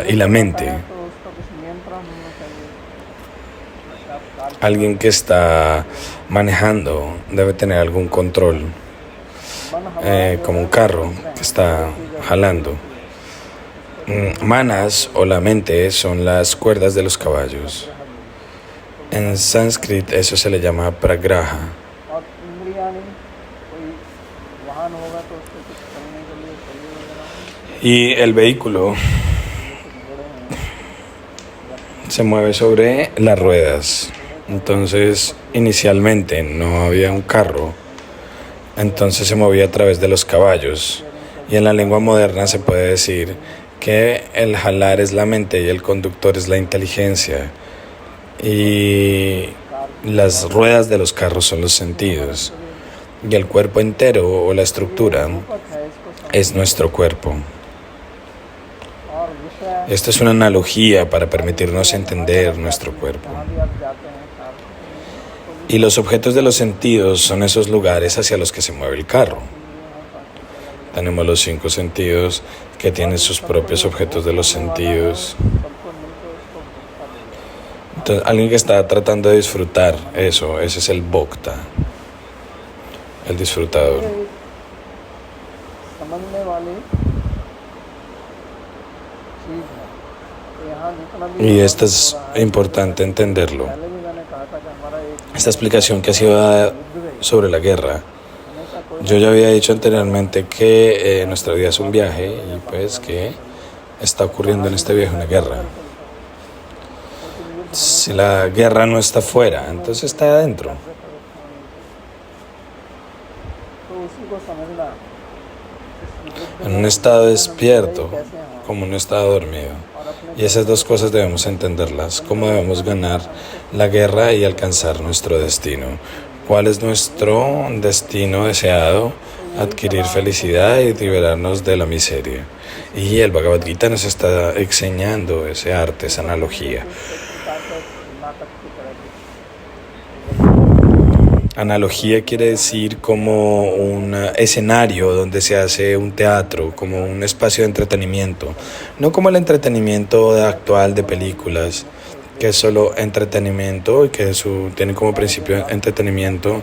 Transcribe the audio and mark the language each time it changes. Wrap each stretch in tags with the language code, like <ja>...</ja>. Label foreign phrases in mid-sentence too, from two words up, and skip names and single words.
<es>Y la mente, alguien que está manejando, debe tener algún control. como un carro que está jalando. Manas o la mente son las cuerdas de los caballos. En sánscrito eso se le llama pragraha.</es> <hi>और इंद्रियाणी कोई वाहन होगा तो उससे कुछ करने के लिए चाहिए वगैरह</hi> <es>Y el vehículo se mueve sobre las ruedas. Entonces, inicialmente no había un carro, entonces se movía a través de los caballos. Y en la lengua moderna se puede decir que el jalar es la mente y el conductor es la inteligencia. Y las ruedas de los carros son los sentidos. Y el cuerpo entero o la estructura es nuestro cuerpo.</es> <hi>और विषय</hi> <es>Esto es una analogía para permitirnos entender nuestro cuerpo.</es> <hi>जहाँ भी आप जाते हैं सार्वजनिक</hi> <es>Y los objetos de los sentidos son esos lugares hacia los que se mueve el carro. Tenemos los 5 sentidos que tienen sus propios objetos de los sentidos.</es> <hi>सबको मिलकर उसको भोक्ता देगा</hi> <es>Entonces, alguien que está tratando de disfrutar eso, ese es el bhokta, el disfrutador.</es> <hi>समझने वाली चीज है तो यहाँ जितना भी</hi> <es>Y esto es importante entenderlo.</es> <hi>पहले भी मैंने कहा था कि हमारा एक</hi> <es>Esta explicación que ha sido dada sobre la guerra.</es> <hi>हमेशा कोई</hi> <es>Yo ya había dicho anteriormente que nuestra vida es un viaje y pues que está ocurriendo en este viaje una guerra. Si la guerra no está afuera, entonces está adentro.</es> <hi>तो उसी को समझना</hi> <es>En un estado despierto, como un estado dormido. Y esas dos cosas debemos entenderlas, cómo debemos ganar la guerra y alcanzar nuestro destino. ¿Cuál es nuestro destino deseado? Adquirir felicidad y liberarnos de la miseria. Y el Bhagavad Gita nos está enseñando ese arte, esa analogía.</es> <hi>नाटक की तरह की</hi> <es>Analogía quiere decir como un escenario donde se hace un teatro, como un espacio de entretenimiento. No como el entretenimiento actual de películas, que es solo entretenimiento y que tiene como principio entretenimiento.</es>